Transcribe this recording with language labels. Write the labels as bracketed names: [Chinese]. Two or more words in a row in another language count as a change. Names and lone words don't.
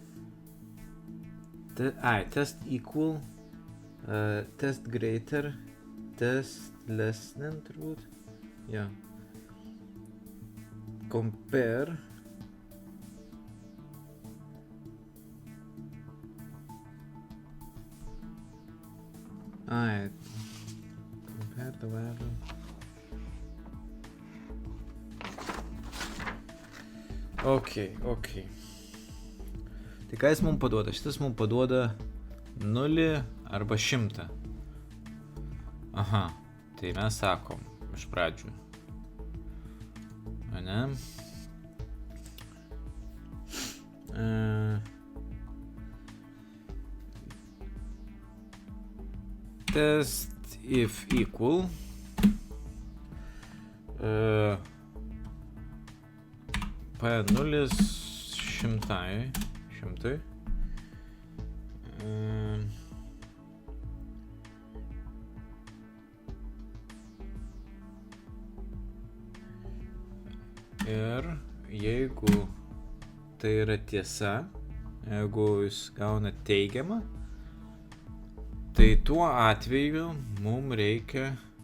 [English] Test equal, test greater, test less than turbūt. Yeah. Compare. Compare the value. Okay. [Lithuanian] Tai ką jis mums paduoda? Šitas mums paduoda 0 arba 100. Aha, tai mes sakom iš pradžių. Ane? [English] Test if equal. P0 100. [Lithuanian] Ir jeigu tai yra tiesa, jeigu jis gauna teigiamą, tai tuo atveju mums reikia